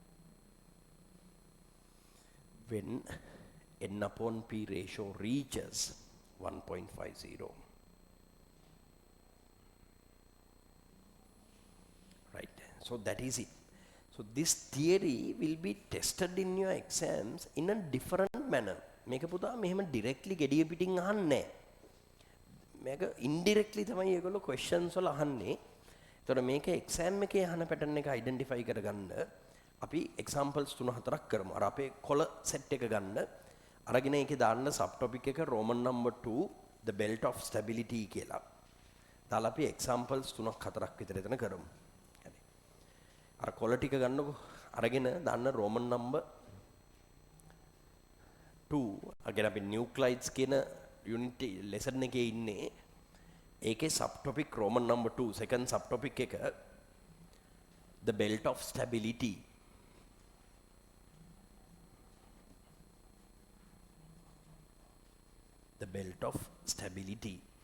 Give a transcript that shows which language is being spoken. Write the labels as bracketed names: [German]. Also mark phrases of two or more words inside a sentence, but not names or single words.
[English] When n upon p ratio reaches 1.50. Right, so that is it. So this theory will be tested in your exams in a different manner. [Sinhala] මේක පුතා මෙහෙම directly gediya පිටින් අහන්නේ නැහැ. මේක indirectly තමයි ඒගොල්ලෝ questions වල අහන්නේ. ඒතකොට මේක exam එකේ අහන pattern එක identify කරගන්න අපි examples 3-4ක් කරමු. අර අපේ කොළ set එක ගන්න. අරගෙන ඒකේ දාන්න subtopic එක [English] Roman number 2 the belt of stability [Sinhala] කියලා. දාලා අපි examples 3-4ක් විතර එතන කරමු. අර කොළ ටික ගන්නකො අරගෙන දාන්න [English] Roman number 2 [Sinhala] අගෙන අපි nuclides කියන [English] unit lesson [Sinhala] එකේ ඉන්නේ. ඒකේ [English] subtopic Roman number 2 second subtopic [Sinhala] එක [English] the belt of stability. The belt of stability.